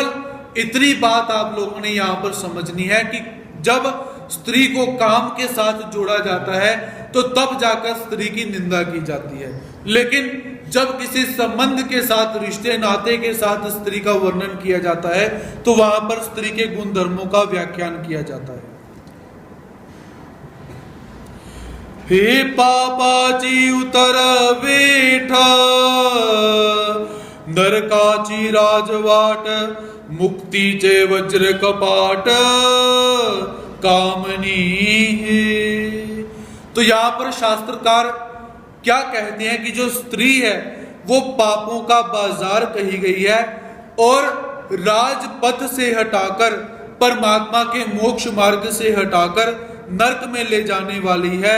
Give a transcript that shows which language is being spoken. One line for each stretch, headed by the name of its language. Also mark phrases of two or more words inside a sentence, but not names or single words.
Hindi: केवल इतनी बात आप लोगों ने यहां पर समझनी है कि जब स्त्री को काम के साथ जोड़ा जाता है तो तब जाकर स्त्री की निंदा की जाती है, लेकिन जब किसी संबंध के साथ, रिश्ते नाते के साथ स्त्री का वर्णन किया जाता है तो वहां पर स्त्री के गुण धर्मों का व्याख्यान किया जाता है।
Marathi: हे पापाची उतर वेठा, नरकाची राजवाट, मुक्तीचे वज्र कपाट कामनी है।
Hindi: तो यहां पर शास्त्रकार क्या कहते हैं कि जो स्त्री है वो पापों का बाजार कही गई है और राजपथ से हटाकर, परमात्मा के मोक्ष मार्ग से हटाकर नरक में ले जाने वाली है।